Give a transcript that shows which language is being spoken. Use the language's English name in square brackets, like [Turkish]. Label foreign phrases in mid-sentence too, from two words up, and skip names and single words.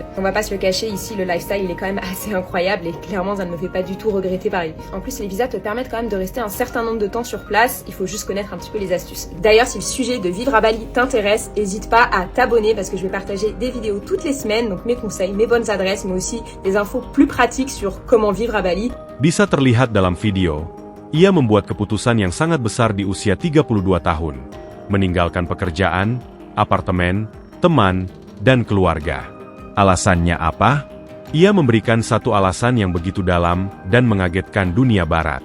[French] On va pas se le cacher, ici, le lifestyle, il est quand même assez incroyable et clairement, ça ne me fait pas du tout regretter Paris. En plus, les visas te permettent quand même de rester un certain nombre de temps sur place. Il faut juste connaître un petit peu les astuces. D'ailleurs, si le sujet de vivre à Bali t'intéresse, n'hésite pas à t'abonner parce que je vais partager des vidéos toutes les semaines, donc mes conseils, mes bonnes adresses, mais aussi des infos plus pratiques sur comment vivre à Bali. [Indonesian] Bisa terlihat dalam video, ia membuat keputusan yang sangat besar di usia 32 tahun, meninggalkan pekerjaan, apartemen, teman, dan keluarga. Alasannya apa? Ia memberikan satu alasan yang begitu dalam dan mengagetkan dunia barat.